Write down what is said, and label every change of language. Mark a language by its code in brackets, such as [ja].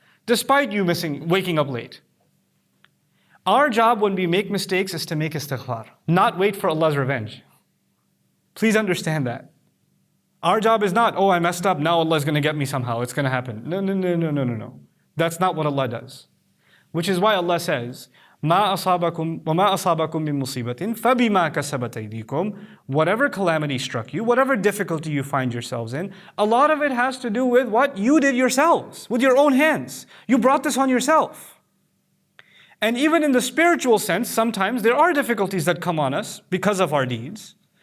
[en] Despite you waking up late. Our job when we make mistakes is to make istighfar, not wait for Allah's revenge. Please understand that. Our job is not, I messed up, now Allah is going to get me somehow, it's going to happen. No. That's not what Allah does. Which is why Allah says, [ar] مَا أَصَابَكُمْ وَمَا أَصَابَكُمْ مِن مُصِيبَةٍ فَبِمَا كَسَبَتْ أَيْدِيكُمْ. [en] Whatever calamity struck you, whatever difficulty you find yourselves in, a lot of it has to do with what you did yourselves, with your own hands. You brought this on yourself. And even in the spiritual sense, sometimes there are difficulties that come on us because of our deeds.